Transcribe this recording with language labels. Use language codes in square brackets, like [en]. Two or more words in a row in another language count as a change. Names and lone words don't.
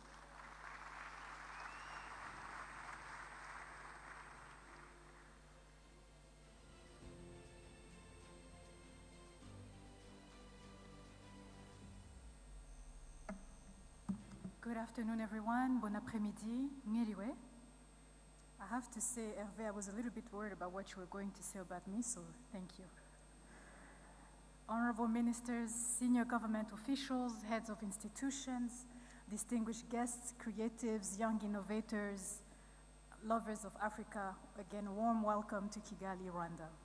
[en] Good afternoon, everyone. [fr] Bon après-midi. Mwiriwe. [en] I have to say, Hervé, I was a little bit worried about what you were going to say about me, so thank you. Honorable ministers, senior government officials, heads of institutions, distinguished guests, creatives, young innovators, lovers of Africa, again, a warm welcome to Kigali, Rwanda.